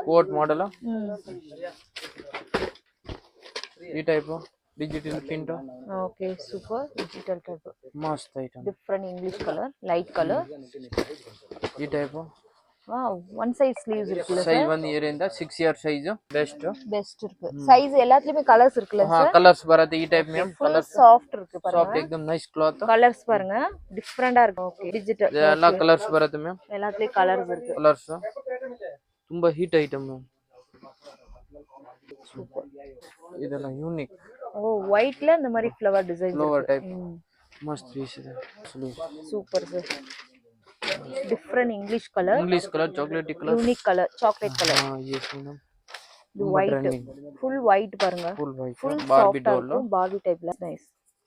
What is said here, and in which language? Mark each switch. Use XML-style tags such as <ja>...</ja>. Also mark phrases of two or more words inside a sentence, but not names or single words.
<en>Coat model. ಈ type digital print. OK, super. Digital type</en> <kn>ಮಸ್ತ್ ಐಟಮ್.</kn> <en>Different English colour, light colour.</en> <kn>ಈ ಟೈಪ್</kn> <en>Wow, one side sleeves இருக்குல்ல</en> <kn>ಸೈಜ್</kn> <ta>சார்?</ta> <kn>1 year ಇಂದ 6 year</kn> <en>size best</en> <ta>இருக்கு. சைஸ் எல்லாத்துலயுமே கலர்ஸ் இருக்குல்ல ಹಾ சார்?</ta> <kn>ಕಲರ್ಸ್ ಬರುತ್ತೆ. ಈ ಟೈಪ್ ಮೇಮ್ ಫುಲ್ ಕಲರ್ಸ್</kn> <ta>ಸಾಫ್ಟ್ இருக்கு</ta> <kn>ಸಾಫ್ಟ್</kn> <ta>பாருங்க.</ta> <kn>एकदम</kn> <en>nice cloth.</en> <ta>கலர்ஸ் பாருங்க, டிஃபரெண்டா இருக்கு. ஓகே, டிஜிட்டல்</ta> <kn>ಎಲ್ಲ ಕಲರ್ಸ್ ಬರುತ್ತೆ ಮೇಮ್.</kn> <ta>எல்லாத்துலயும் கலர்ஸ் இருக்கு.</ta> <kn>ಕಲರ್ಸ್ ತುಂಬಾ ಹೀಟ್ ಐಟಮ್ ಮೇಮ್.</kn> <ta>சூப்பர்.</ta> <kn>ಇದೆಲ್ಲ ಯೂನಿಕ್.</kn> <ta>ஓ, ஒயிட்ல இந்த மாதிரி</ta> <en>flower design. flower type</en> <kn>ಮಸ್ತ್ ಪೀಸ್ ಇದೆ.</kn> <en>Super sir. Different English colour. English colour, chocolate colour, unique colour, chocolate colour. yes madam.</en> <ta>இது ஒயிட்,</ta> <en>full white</en> <ta>பாருங்க.</ta> <en>full white</en> <ta>ஃபுல்</ta> <kn>ಬಾರ್ಬಿ</kn> <ta>சாஃப்ட்டா</ta> <kn>ಡಾಲ್.</kn> <ta>இருக்கும். பார்பி டைப்ல நைஸ்.</ta>